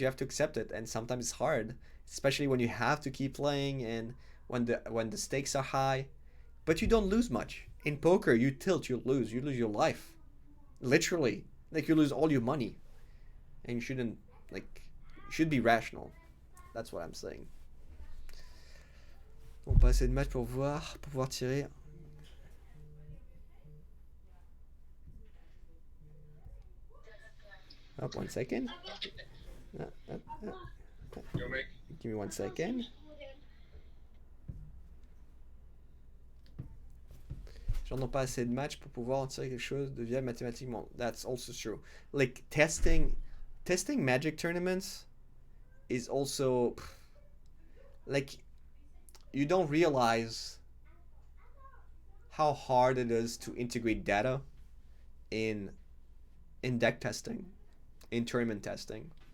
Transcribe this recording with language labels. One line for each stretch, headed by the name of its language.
English: You have to accept it, and sometimes it's hard, especially when you have to keep playing and when the stakes are high. But you don't lose much in poker. You tilt, you lose your life, literally. Like you lose all your money, and you shouldn't, like, you should be rational. That's what I'm saying.
French: On passe de match pour pouvoir tirer.
English: Oh, 1 second. Uh, uh, uh. Give me 1 second.
French: J'en ai pas assez de matchs pour pouvoir en tirer quelque chose de viable mathématiquement.
English: That's also true. Like testing Magic tournaments is also like, you don't realize how hard it is to integrate data in deck testing, in tournament testing.